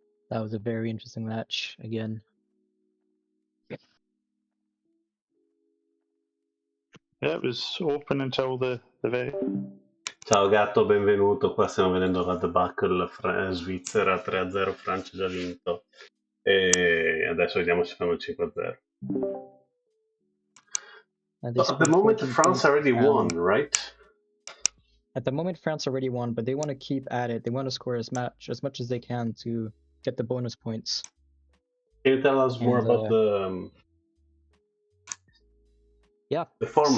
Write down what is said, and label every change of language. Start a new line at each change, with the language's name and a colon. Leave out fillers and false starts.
English: That was a very interesting match again. Yeah, it was open until the very.
Italian: Ciao gatto, benvenuto. Qua stiamo vedendo la debacle Svizzera 3-0, Francia già vinto. E adesso vediamo se fanno il 5-0.
English: So at the moment, France already won, right? At the moment, France already won, but they want to keep at it. They want to score as much as they can to get the bonus points. Can you tell us more about the format,